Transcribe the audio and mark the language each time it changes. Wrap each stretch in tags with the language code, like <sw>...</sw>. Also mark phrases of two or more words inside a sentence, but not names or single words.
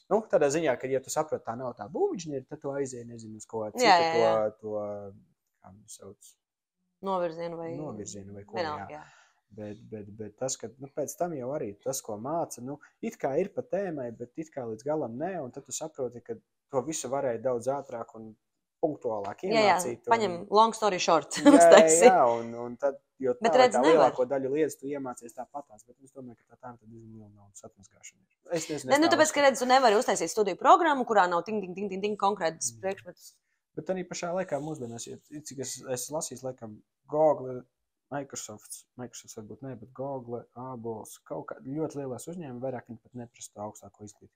<lv>Nu, tādā ziņā, ka, ja tu saproti, tā nav tā būvinženieri, tad tu aizēji, nezinu, uz ko citu to, kā man sauc? Novirzienu vai ko, jā. Bet tas, ka pēc tam jau arī tas, ko māca, it kā ir pa tēmai, bet it kā līdz galam nē, un tad tu saproti, ka to visu varēja daudz ātrāk un punktuālāk iemācīt. Jā, paņem</lv> <en>long story short.</en> <lv>Jā, un tad, jo tā lielāko daļu lietas tu iemācies tāpatās, bet es domāju, ka tā ir diezgan liela naudas atmazgāšana. Es nezinu, tāpēc, ka redzi, tu nevari uztaisīt studiju programmu, kurā nav ting konkrētas priekšmetus. Bet arī pašā laikā mūsdienās, cik es lasīju, laikam, Google, Microsoft varbūt ne, bet Google, Abols, kaut kā ļoti lielās uzņēmumi, vairāk viņi pat neprasta augstāko izglītību.</lv>